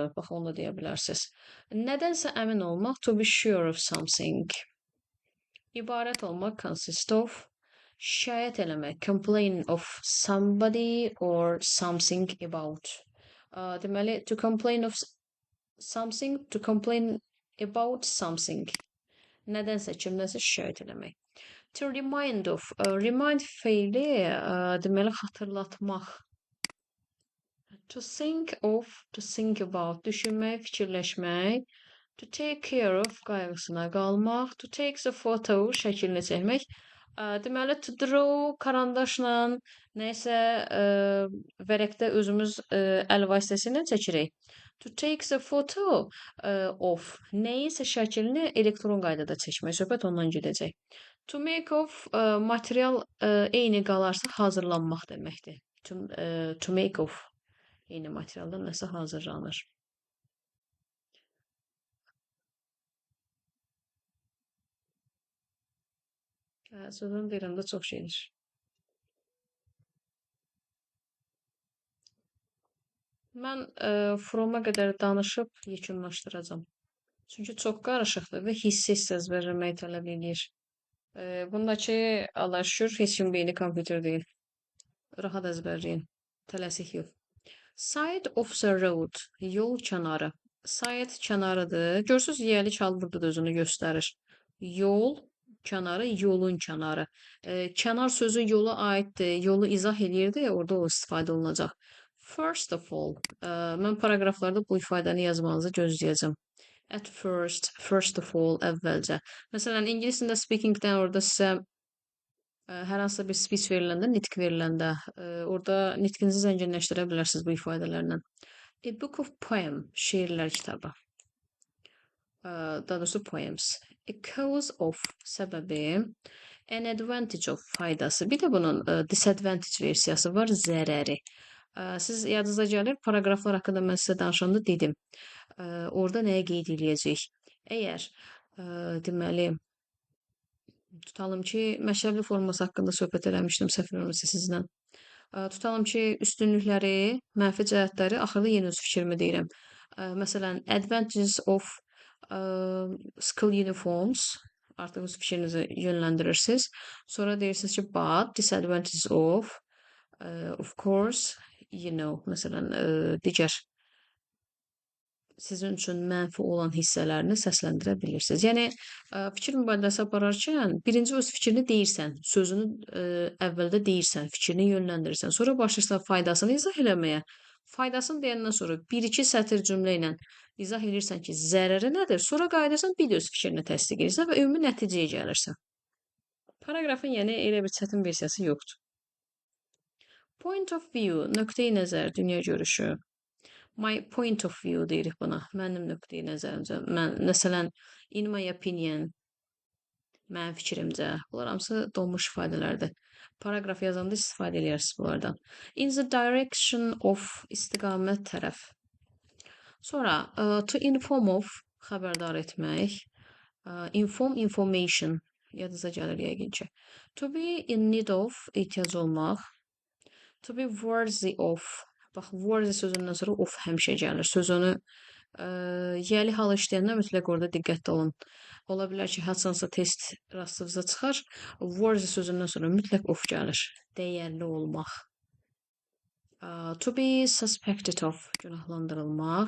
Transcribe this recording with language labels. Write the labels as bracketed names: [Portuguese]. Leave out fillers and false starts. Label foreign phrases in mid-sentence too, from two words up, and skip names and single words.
[Azerbaijani] Bax, onu da deyə bilərsiniz. Nədənsə əmin olmaq. [English] To be sure of something. [Azerbaijani] İbarət olmaq. [English] Consist of. [Azerbaijani] Şikayət eləmək. [English] Complain of somebody or something about. Deməli, to complain of something, to complain about something. [Azerbaijani] Nədənsə, kimdənsə şikayət eləmək. [English] To remind of. Remind [Azerbaijani] feili deməli xatırlatmaq. [English] To think of, to think about. [Azerbaijani] Düşünmək, fikirləşmək. [English] To take care of, [Azerbaijani] qayğısına qalmaq. [English] To take the photo, [Azerbaijani] şəklini çəkmək. Deməli, [English] to draw [Azerbaijani] karandaşla nəysə vərəqdə özümüz əl vasitəsilə çəkirik. [English] To take the photo of [Azerbaijani] nəyinsə şəklini elektron qaydada çəkmək. Söhbət ondan gedəcək. [English] To make of material [Azerbaijani] eyni qalarsa hazırlanmaq deməkdir. [English] To make of [Azerbaijani] eyni materialdan nəsə hazırlanır. Sözün deyirəm də çox şeydir. Mən froma qədər danışıb yekunlaşdıracağam. Çünki çox qarışıqdır və hiss əzbərləməyi tələb edir. Bundakı Allah şükür heç kim beyni kompüter deyil. Rahat əzbərləyin. Tələsik yox. Side of the road. Yol kənarı. Side kənarıdır. Görürsünüz, yiyəli kal burada da özünü göstərir. Yol kənarı, yolun kənarı. Kənar sözü yola aiddir. Yolu izah eləyirdi, orada o istifadə olunacaq. [English] First of all, [Azerbaijani] mən paragraflarda bu ifadəni yazmanızı gözləyəcəm. [English] At first, first of all, [Azerbaijani] əvvəlcə. Məsələn, ingilis dilində speakingdən orada sizə hər hansısa bir speech veriləndə, nitq veriləndə, orada nitqinizi zənginləşdirə bilərsiniz bu ifadələrlə. [English] A book of poem, [Azerbaijani] şeirlər kitabı. Daha doğrusu poems. [English] A cause of, səbəbi. An advantage of, [Azerbaijani] faydası. Bir də bunun disadvantage versiyası var, zərəri. Siz yadınıza gəlir, paragraflar haqqında mən sizə danışanda dedim. Orada nəyə qeyd edəcəyik? Əgər deməli tutalım ki, məşəbli forması haqqında söhbət eləmişdim səhv eləmirəmsə sizlə. Tutalım ki, üstünlükləri, mənfi cəhətləri, axırda yenə öz fikrimi deyirəm. Məsələn, [English] advantages of school uniforms, [Azerbaijani] artıq öz fikrinizi yönləndirirsiniz. Sonra deyirsiniz ki, [English] but disadvantages of course, you know, [Azerbaijani] məsələn, digər sizin üçün mənfi olan hissələrini səsləndirə bilirsiniz. Yəni, fikir mübadiləsi apararkən birinci öz fikrini deyirsən, sözünü əvvəldə deyirsən, fikrini yönləndirirsən, sonra başlayırsan faydasını izah eləməyə. Faydasını deyəndən sonra 1-2 sətr cümlə ilə izah edirsən ki, zərəri nədir, sonra qayıdırsan bir də öz fikrini təsdiq edirsən və ümumi nəticəyə gəlirsən. Paragrafın yəni elə bir çətin versiyası yoxdur. [English] Point of view, [Azerbaijani] nöqteyi nəzər, dünya görüşü. [English] My point of view [Azerbaijani] deyirik buna. Mənim nöqteyi nəzərimcə. Məsələn, [English] in my opinion, [Azerbaijani] mənim fikrimcə. Bunlar hamısı donmuş ifadələrdir. Paragraf yazanda istifadə edirsiniz bunlardan. [English] In the direction of, [Azerbaijani] istiqamət tərəf. Sonra, [English] to inform of, [Azerbaijani] xəbərdar etmək. [English] Inform, information, [Azerbaijani] yadınıza gəlir yəqin ki. [English] To be in need of, [Azerbaijani] ehtiyac olmaq. [English] To be worthy of, [Azerbaijani] bax, worthy sözündən sonra of həmişə gəlir. Sözünü yəli hal işləyəndə mütləq orada diqqətli olun. Ola bilər ki, haçansa test rastınıza çıxar. Worthy sözündən sonra mütləq of gəlir. Dəyərli olmaq. [English] To be suspected of, günahlandırılmaq.